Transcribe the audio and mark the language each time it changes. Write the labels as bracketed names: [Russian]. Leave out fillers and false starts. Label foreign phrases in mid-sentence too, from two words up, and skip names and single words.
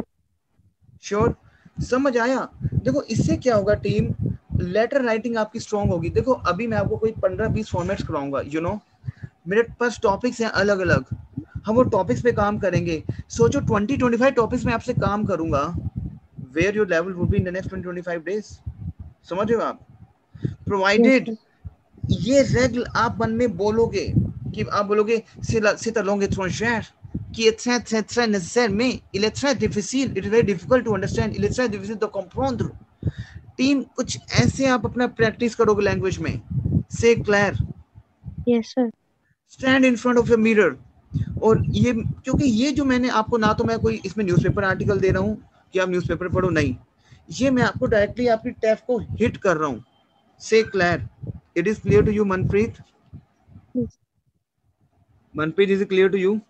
[Hindi] श्योर समझ आया देखो इससे क्या होगा [English] team letter writing [Hindi] आपकी स्ट्रांग होगी देखो अभी मैं आपको कोई 15-20 फॉर्मेट्स कराऊंगा [English] you know [Hindi] मेरे पास टॉपिक्स हैं अलग अलग हम वो टॉपिक्स पे काम करेंगे सोचो 20-25 टॉपिक्स में आपसे काम करूंगा [English] where your level would be in the next 20-25 days [Hindi] समझ रहे हो आप प्रोवाइडेड ये रेगुलर आप मन में बोलोगे कि आप बोलोगे [French] c'est la langue étrangère qui est très très très nécessaire mais il est très difficile [English] it is very difficult to understand [French] il est très difficile de comprendre [Hindi] टीम कुछ ऐसे आप अपना प्रैक्टिस करोगे लैंग्वेज में से क्लियर [English] yes sir stand in front of your mirror [Hindi] और ये क्योंकि ये जो मैंने आपको ना तो मैं कोई इसमें [English] newspaper article [Hindi] दे रहा हूँ कि आप न्यूज़पेपर पढ़ो नहीं ये मैं आपको डायरेक्टली आपकी टैफ को हिट कर रहा हूँ [English] say clear it is clear to you Manpreet Manpreet is it clear to you